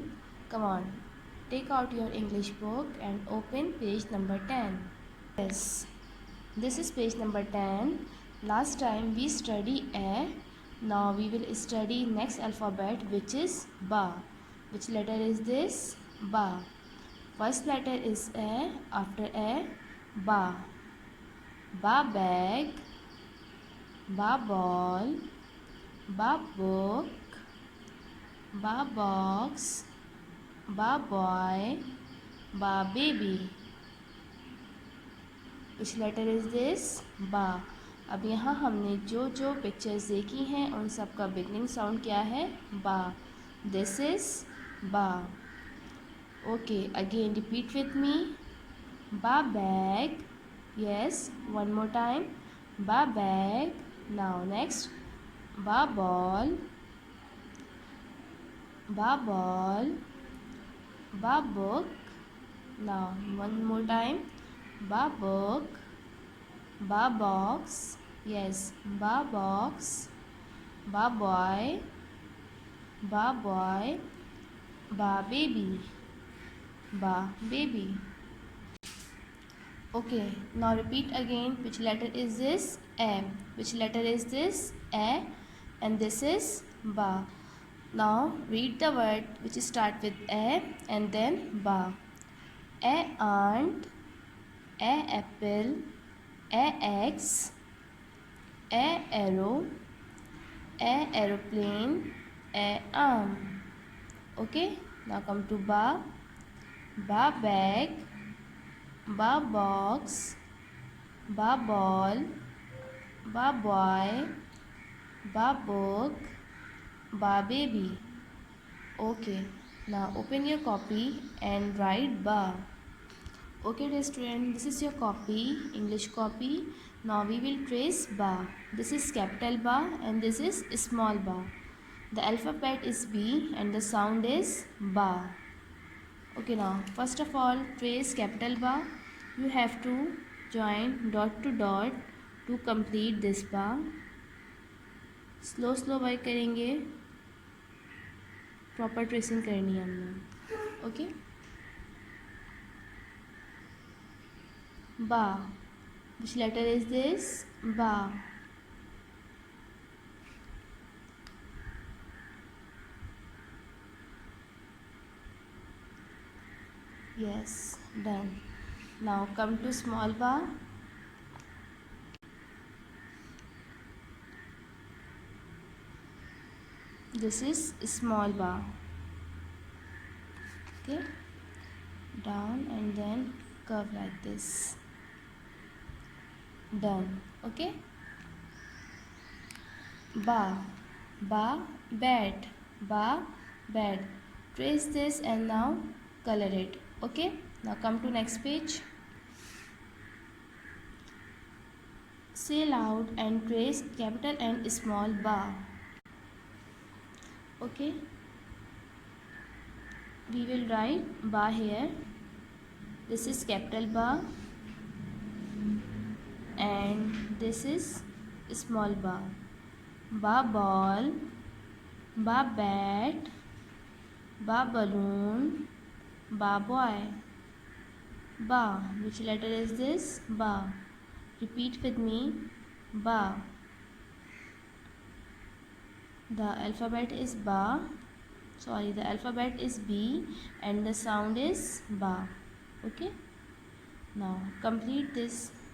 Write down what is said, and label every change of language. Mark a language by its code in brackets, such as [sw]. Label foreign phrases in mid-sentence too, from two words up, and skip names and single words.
[en] Come on, take out your English book and open page number 10. Yes, this is page number 10. Last time we study A. Now we will study next alphabet, which is Ba. Which letter is this? Ba. First letter is A. After A, Ba. Ba bag, Ba ball, Ba book, Ba box, Ba boy, Ba baby. Which letter is this? Ba. [hi] अब यहाँ हमने जो जो पिक्चर्स देखी हैं उन सब का [en] beginning sound [hi] क्या है? [en] Ba. This is Ba. Okay, again repeat with me. Ba bag. Yes, one more time. Ba bag. Now next. Ba ball, Ba ball, Ba book. Now one more time. Ba book, Ba box. Yes, Ba box. Ba boy, Ba boy. Ba baby, Ba baby. Okay, now repeat again. Which letter is this? A. Which letter is this? A. And this is Ba. Now read the word which start with A and then Ba. A ant, A apple, A eggs, A arrow, A aeroplane, A arm. Okay, now come to Ba. Ba bag, Ba box, Ba ball, Ba boy, Ba book, Ba baby. Okay, now open your copy and write Ba. Okay dear student, this is your copy, English copy. Now we will trace Ba. This is capital Ba and this is small ba. The alphabet is B and the sound is Ba. Okay, now first of all trace capital Ba. You have to join dot to dot to complete this Ba. slow by [hi] करेंगे, [en] proper tracing [hi] करनी है हमने. [en] Okay, Ba. Which letter is this? Ba. yes, done. Now come to small ba. This is small ba. Okay, down and then curve like this. Done. Okay, ba. Ba bed, Ba bed. Trace this and now color it. Okay, now come to next page. Say loud and trace capital and small ba. Okay, we will write Ba here. This is capital Ba and this is small ba. Ba ball, Ba bat, Ba balloon, Ba boy. Ba. Which letter is this? Ba. Repeat with me. Ba. The alphabet is Ba. Sorry, the alphabet is B and the sound is Ba. Okay. Now complete this.